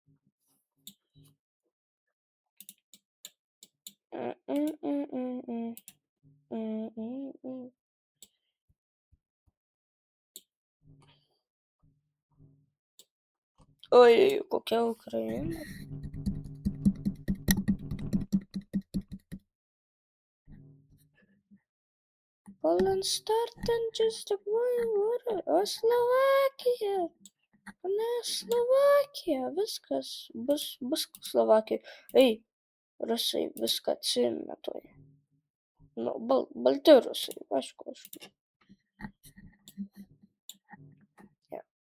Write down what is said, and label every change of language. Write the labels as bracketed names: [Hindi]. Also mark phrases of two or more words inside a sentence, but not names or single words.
[Lithuanian] Oi, kokia Ukraina. [English] Poland start and just a water. [Lithuanian] O Slovakija. Ne, Slovakija. Viskas. Bus Slovakija. Ei, rusai viską atsimetoja. Nu, balti rusai. Aišku. Ja.